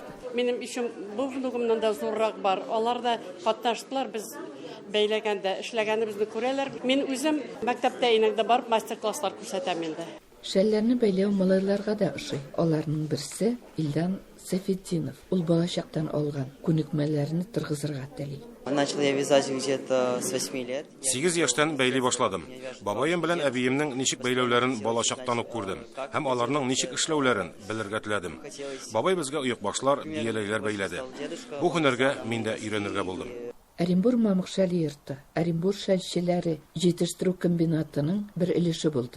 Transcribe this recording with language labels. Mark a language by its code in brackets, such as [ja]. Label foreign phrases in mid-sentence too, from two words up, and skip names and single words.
[tt] Минем ишем булдыгымнан да зуррак бар. Алар да катнаштылар, без бәйләгәндә, эшләгәнебезне күрәләр. Мин үзем мәктәптә инәңдә барып мастер-класслар күрсәтәм инде. Шәлләрне бәйләү малайларга да ошый. Аларның берсе Илдан Сафетдинов. Ул балачактан алган күнекмәләрне тыргызырга тели. [ru] Начал я вязать где-то с 8 лет. [tt] 8 яшьтән бәйли башладым. Бабаем белән әбиемнең ничек бәйләүләрен балачактан ук күрдем. Һәм аларның ничек эшләүләрен белергә теләдем. Бабай безгә оек башлар, бияләйләр бәйләде. Бу һөнәргә мин дә өйрәнергә булдым. Оренбург мамык шәл йорты, Оренбург шәлчеләре җитештерү комбинатының бер өлеше булды.